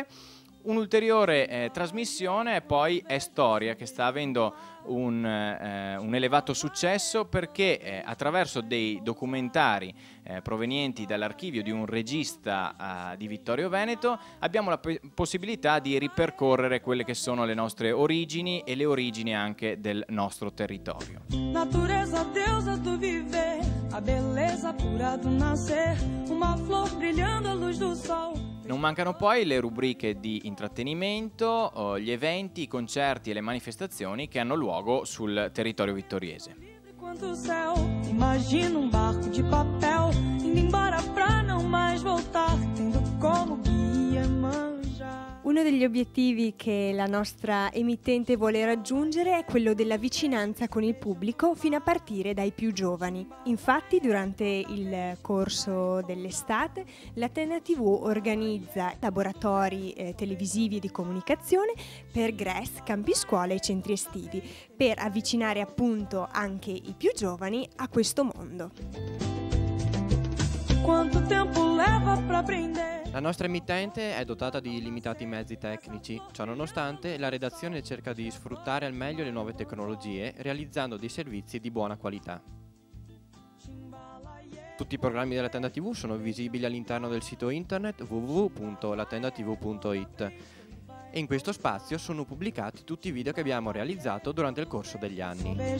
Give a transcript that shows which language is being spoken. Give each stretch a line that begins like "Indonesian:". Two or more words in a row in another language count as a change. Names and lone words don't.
Italian: Un'ulteriore trasmissione poi è Storia, che sta avendo un elevato successo perché attraverso dei documentari provenienti dall'archivio di un regista di Vittorio Veneto abbiamo la possibilità di ripercorrere quelle che sono le nostre origini e le origini anche del nostro territorio.
Portuguese: Natureza, deusa do viver, a bellezza pura do nascer, uma flor brilhando a luz do sol.
Italian: Non mancano poi le rubriche di intrattenimento, gli eventi, i concerti e le manifestazioni che hanno luogo sul territorio vittoriese.
Portuguese: Quanto céu, imagina barco de papel indo embora pra não mais voltar, tendo como guia manjar.
Italian: Uno degli obiettivi che la nostra emittente vuole raggiungere è quello della vicinanza con il pubblico fino a partire dai più giovani. Infatti, durante il corso dell'estate, l'Atena TV organizza laboratori televisivi e di comunicazione per GRES, campi scuola e centri estivi, per avvicinare appunto anche i più giovani a questo mondo.
Portuguese: Quanto tempo leva pra aprender?
Italian: La nostra emittente è dotata di limitati mezzi tecnici, ciò nonostante la redazione cerca di sfruttare al meglio le nuove tecnologie realizzando dei servizi di buona qualità. Tutti i programmi della Tenda TV sono visibili all'interno del sito internet www.latendatv.it e in questo spazio sono pubblicati tutti i video che abbiamo realizzato durante il corso degli anni.